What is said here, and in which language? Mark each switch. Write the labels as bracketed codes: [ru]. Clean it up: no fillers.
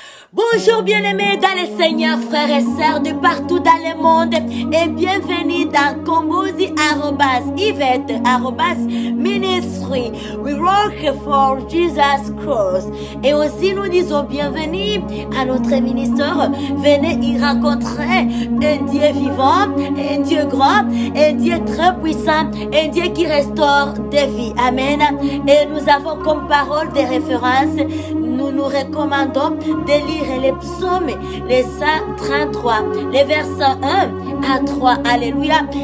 [fr] Bonjour bien-aimés dans le Seigneur, frères et sœurs de partout dans le monde et bienvenue dans Kombuzi Yvette Ministry. [en] We work for Jesus Christ. [fr] Et aussi nous disons bienvenue à notre ministère. Venez y rencontrer un Dieu vivant, un Dieu grand, un Dieu très puissant, un Dieu qui restaure des vies. Amen. Et nous avons comme parole de référence, nous nous recommandons de lire les psaumes, les 133, les versets 1 à 3. Alléluia.